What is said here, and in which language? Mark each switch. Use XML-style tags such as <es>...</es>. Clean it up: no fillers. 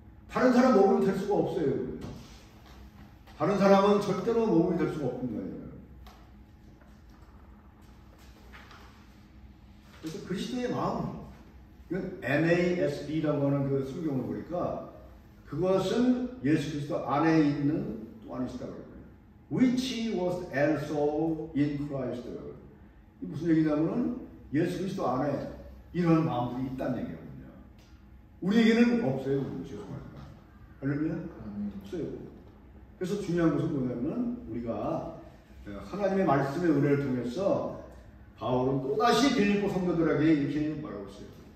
<ko>다른 사람 모범이 될 수가 없어요. 다른 사람은 절대로 모범이 될 수가 없는 거예요. 그래서 그리스도의 마음, 이건 NASB라고 하는 그 성경을 보니까 그것은 예수 그리스도 안에 있는 또 안에 있다고 그래요.</ko> <en>Which was also in Christ.</en> <ko>이 무슨 얘기냐면은 예수 그리스도 안에 이런 마음들이 있다는 얘기거든요. 우리에게는 없어요. 죄송합니다. 할렐루야? 없어요. 그래서 중요한 것은 뭐냐면 우리가 하나님의 말씀의 은혜를 통해서 바울은 또다시 빌립보 성도들에게 이렇게 말하고 있어요.</ko>